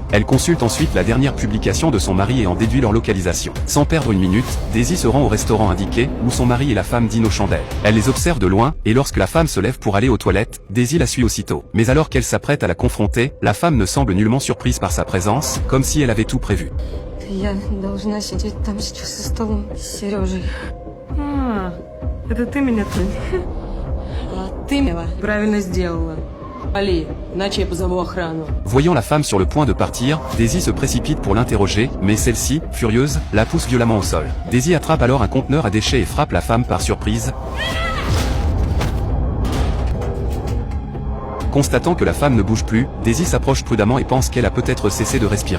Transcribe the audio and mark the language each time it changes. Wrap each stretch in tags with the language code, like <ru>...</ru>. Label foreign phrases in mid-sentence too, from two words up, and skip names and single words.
<fr>Elle consulte ensuite la dernière publication de son mari et en déduit leur localisation. Sans perdre une minute, Daisy se rend au restaurant indiqué, où son mari et la femme dînent aux chandelles. Elle les observe de loin, et lorsque la femme se lève pour aller aux toilettes, Daisy la suit aussitôt. Mais alors qu'elle s'apprête à la confronter, la femme ne semble nullement surprise par sa présence, comme si elle avait tout prévu.</fr> <ru>Я должна сидеть там сейчас за столом с Сережей. Это ты меня, Тонь? А ты меня Правильно сделала. Али, иначе я позову охрану.</ru> <fr>Voyant la femme sur le point de partir, Daisy se précipite pour l'interroger, mais celle-ci, furieuse, la pousse violemment au sol. Daisy attrape alors un conteneur à déchets et frappe la femme par surprise. Constatant que la femme ne bouge plus, Daisy s'approche prudemment et pense qu'elle a peut-être cessé de respirer.</fr>